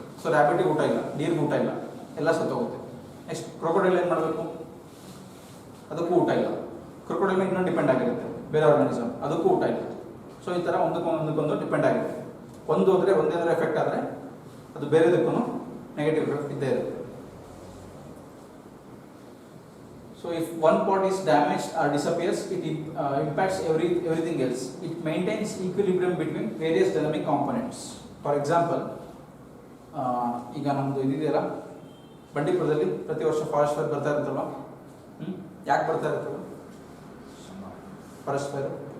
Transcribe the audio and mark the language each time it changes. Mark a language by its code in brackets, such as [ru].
[kn] So ರ್ಯಾಬಿಟಿಗೆ ಊಟ ಇಲ್ಲ, ಡೀರ್ಗೆ ಊಟ ಇಲ್ಲ, ಎಲ್ಲ ಸತ್ತೋಗುತ್ತೆ. ನೆಕ್ಸ್ಟ್ ಕ್ರೊಕೊಡೈಲ್ ಏನು ಮಾಡಬೇಕು? ಅದಕ್ಕೂ ಊಟ ಇಲ್ಲ. ಕ್ರೊಕೊಡೈಲ್ ಇನ್ನೊಂದು ಡಿಪೆಂಡ್ ಆಗಿರುತ್ತೆ ಬೇರೆ ಆರ್ಗಾನಿಸಮ್, ಅದಕ್ಕೂ ಊಟ ಇಲ್ಲ. ಸೊ ಈ ಥರ ಒಂದಕ್ಕೊಂದು ಡಿಪೆಂಡ್ ಆಗಿರುತ್ತೆ. ಒಂದು ಹೋದರೆ ಒಂದೇನಾದ್ರು ಎಫೆಕ್ಟ್ ಆದರೆ ಅದು ಬೇರೆದಕ್ಕೂ ನೆಗೆಟಿವ್ ಎಫೆಕ್ಟ್ ಇದ್ದೇ ಇರುತ್ತೆ. [en] So if one part is damaged or disappears, it impacts everything else. It maintains equilibrium between various dynamic components. For example, [kn] ಈಗ ನಮ್ಮದು ಇದಿದೆಯಲ್ಲ ಬಂಡೀಪುರದಲ್ಲಿ ಪ್ರತಿ ವರ್ಷ ಫಾರೆಸ್ಟ್ ಫೈರ್ ಬರ್ತಾ ಇರುತ್ತಲ್ವ. ಯಾಕೆ ಬರ್ತಾ ಇರುತ್ತಲ್ಲ ಫಾರೆಸ್ಟ್ ಫೈರ್?